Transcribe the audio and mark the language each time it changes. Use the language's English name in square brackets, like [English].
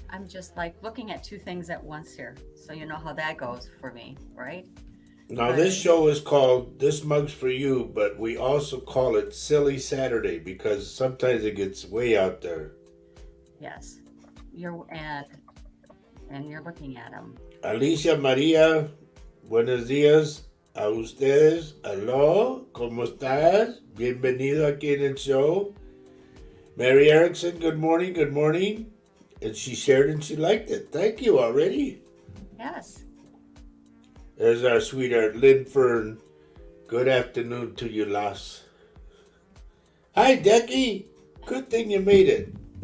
[English] I'm just like looking at two things at once here. So you know how that goes for me, right? Now, this show is called This Mug's for You, but we also call it Silly Saturday because sometimes it gets way out there. Yes. And you're looking at them. [Spanish] Alicia Maria, buenos días a ustedes. [English] Hello, [Spanish] ¿cómo estás? Bienvenido aquí en el show. [English] Mary Erickson, good morning, good morning. And she shared and she liked it. Thank you already. Yes. There's our sweetheart, Lynn Fern. Good afternoon to you, Las. Hi, Decky. Good thing you made it.